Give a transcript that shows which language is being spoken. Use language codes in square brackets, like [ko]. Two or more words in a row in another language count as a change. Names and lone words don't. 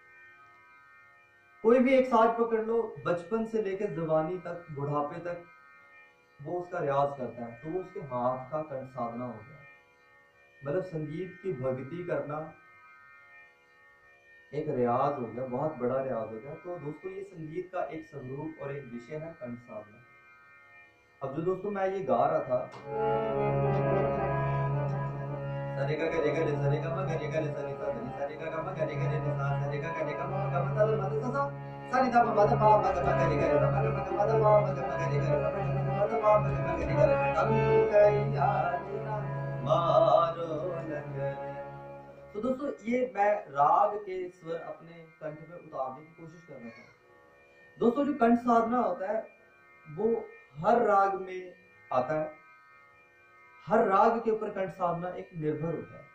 [hi] कोई भी एक साज पकड़ लो, बचपन से लेकर जवानी तक, बुढ़ापे तक वो उसका रियाज करता है, तो वो उसके हाथ का कंठ साधना हो गया। मतलब संगीत की भक्ति करना एक रियाज हो गया, बहुत बड़ा रियाज हो गया। तो दोस्तों ये संगीत का एक स्वरूप और एक विषय है कंठ साधना। अब जो दोस्तों मैं ये गा रहा था, सरेगा गरेगा ले सरेगा म गरेगा ले सरे सा धनी सरेगा ग म गरेगा ले सा सरेगा गरेगा म ग म ता म ता सा सरी दा म दा म ग म गरेगा ले म ग म ग म दा म ग म गरेगा ले म ग म दा म ग म गरेगा ले तब कैया ना मारो लंगर। तो दोस्तों ये मैं राग के स्वर अपने कंठ में उतारने की कोशिश कर रहा था। दोस्तों जो कंठ साधना होता है वो हर राग में आता है, हर राग के ऊपर कंठ साधना एक निर्भर होता है।